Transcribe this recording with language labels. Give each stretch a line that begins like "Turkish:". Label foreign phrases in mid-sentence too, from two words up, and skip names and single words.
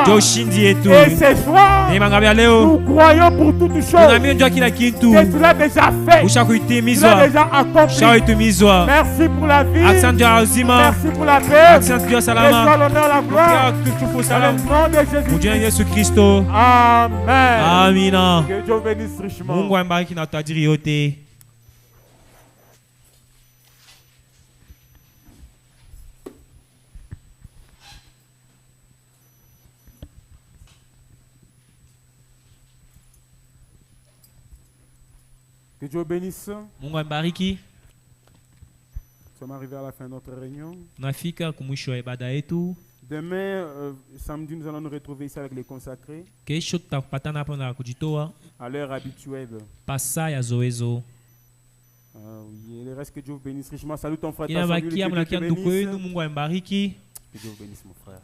French: Et ce soir, nous croyons pour toutes choses que tu l'as déjà fait, tu l'as déjà accompli. Merci pour la vie, merci pour la paix, et soit l'honneur, la gloire, dans le nom de Jésus-Christ. Amen.
Swahili: Amina.
French: Que Dieu bénisse richement.
Swahili: Mungu ambariki na utajiri yote.
French: Que Dieu bénisse.
Swahili: Mungu ambariki.
French: Nous sommes arrivés à la fin de notre réunion.
Swahili: Tunafika kumwisho wa ibada yetu.
French: Demain, samedi, nous allons nous retrouver ici avec les consacrés. À l'heure habituelle. Oui, le reste que Dieu vous bénisse richement. Salut ton frère. Que Dieu vous bénisse mon frère.